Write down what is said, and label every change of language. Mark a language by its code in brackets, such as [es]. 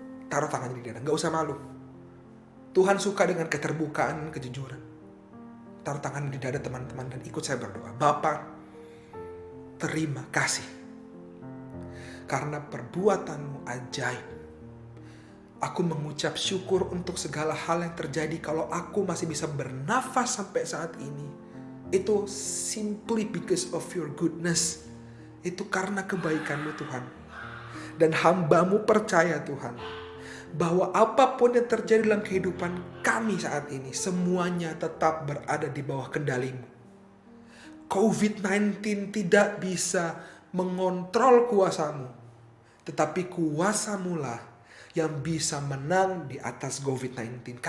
[id] Taruh tangannya di dada. Gak usah malu. Tuhan suka dengan keterbukaan, kejujuran. Taruh tangan di dada teman-teman dan ikut saya berdoa. Bapa, terima kasih. Karena perbuatanmu ajaib. Aku mengucap syukur untuk segala hal yang terjadi kalau aku masih bisa bernafas sampai saat ini. Itu [en] simply because of your goodness. [id] Itu karena kebaikan-Mu Tuhan. Dan hamba-Mu percaya Tuhan, bahwa apapun yang terjadi dalam kehidupan kami saat ini, semuanya tetap berada di bawah kendali-Mu. COVID-19 tidak bisa mengontrol kuasa-Mu, tetapi kuasa-Mu lah yang bisa menang di atas COVID-19.